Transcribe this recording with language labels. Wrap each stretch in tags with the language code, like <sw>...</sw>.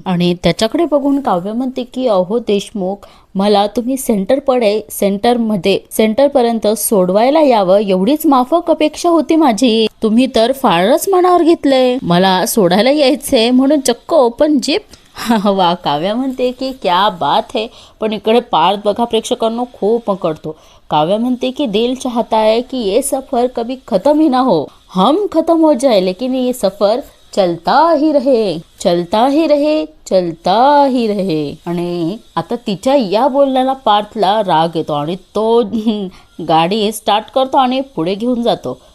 <mr>आणि त्याच्याकडे बघून काव्य म्हणते की अहो देशमुख, मला तुम्ही सेंटरपर्यंत सोडवायला यावं एवढीच माफक अपेक्षा होती माझी. तुम्ही तर फारच मनावर घेतलंय, मला सोडायला यायचंय म्हणून चक्क ओपन जीप. वा. काव्या म्हणते की</mr> <hi>क्या बात है.</hi> <mr>पण इकडे पार्थ बघा प्रेक्षकांनो खूप मकडतो. काव्या म्हणते की</mr> <hi>दिल चाहता है कि ये सफर कभी खत्म ही ना हो, हम खत्म हो जाए लेकिन ये सफर चलता ही रहे.</hi> <mr>आणि आता तिच्या या बोलण्याला पार्थला राग येतो आणि तो गाडी स्टार्ट करतो आणि पुढे घेऊन जातो.</mr>